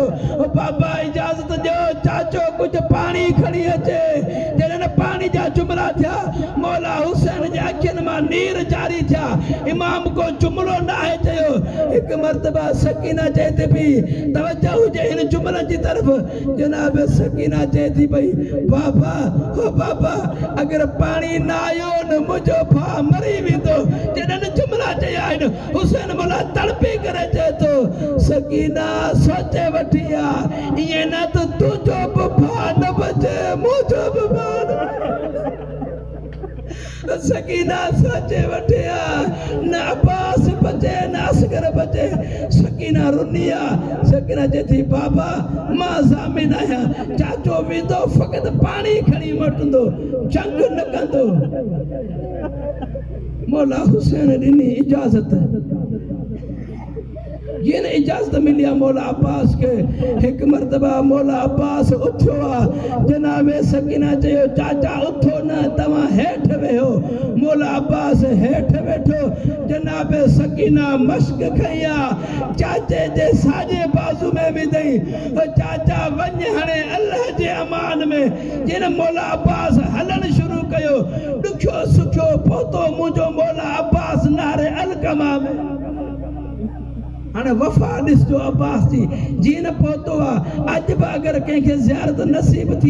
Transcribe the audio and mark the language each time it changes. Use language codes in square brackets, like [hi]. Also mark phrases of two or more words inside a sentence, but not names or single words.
[sd] बाबा इजाज़त ॾियो, चाचो कुझु पाणी खणी अचे। जॾहिं पाणी जा जुमिला थिया, मौला हुसैन जे अखियुनि मां नीर जारी थिया। इमाम को जुमिलो न आहे चयो। हिकु मरतबा सकीना चए थी पई, तवज्जो हुजे हिन जुमिलनि जी तरफ़। जनाब सकीना चए थी पई, बाबा हो बाबा अगर पानी ना आयो न मुझो भाउ मरी वेंदो। जॾहिं जुमिला चया आहिनि, हुसैन मौला तड़पी करे चए थो, सकीना सोचे वठी आहे, ईअं न त तुंहिंजो बि भाउ न बचे, मुंहिंजो बि भाउ न। सकीना सोचे वठी आहे, न अब्बास बचे न असगर बचे। सकीना रुनी आहे। सकीना चए थी, बाबा मां ज़ामिन आहियां, चाचो वेंदो फ़क़ति पाणी खणी मोटंदो, जंग न कंदो। मौला हुसैन ॾिनी इजाज़त। जिन इजाज़त मिली मौला अब्बास के एक मरतबा मौला अब्बास उठो जनाबे सकीना चयो चाचा उठो न तवा हेठ वेहो मौला अब्बास हेठ बैठो जनाबे सकीना मश्क खया चाचे जे साजे बाजू में विधई चाचा वञ हणे अल्लाह जे अमान में जिन मौला अब्बास हलन शुरू कयो दुखो सुखो पोतो मुझो मौला अब्बास नारे अलकमा में हाँ वफा ॾिसजो अब्बास जी जीअं न पहुतो आहे अॼु बि अगरि कंहिंखे ज़ियारत नसीब थी